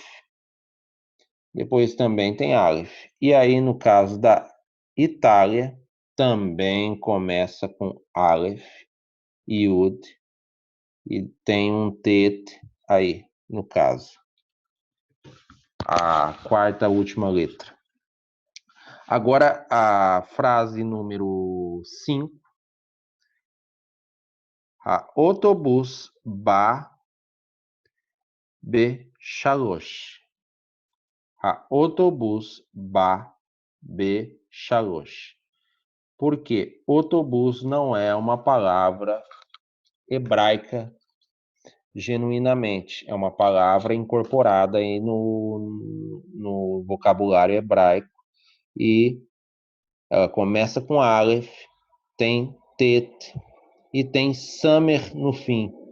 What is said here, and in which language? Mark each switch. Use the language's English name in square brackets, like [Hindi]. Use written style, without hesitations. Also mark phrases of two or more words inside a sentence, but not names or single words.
[Portuguese] Depois também tem Aleph. E aí, no caso da Itália, também começa com Aleph, Yud, e tem um Tet aí, no caso. A quarta última letra. Agora, a frase número 5. [Hebrew] האוטובוס בא ב-3. האוטובוס בא ב-3. [Portuguese] Porque autobus não é uma palavra hebraica genuinamente. É uma palavra incorporada aí no vocabulário hebraico. E ela começa com Aleph, tem Tet e tem Samer no fim.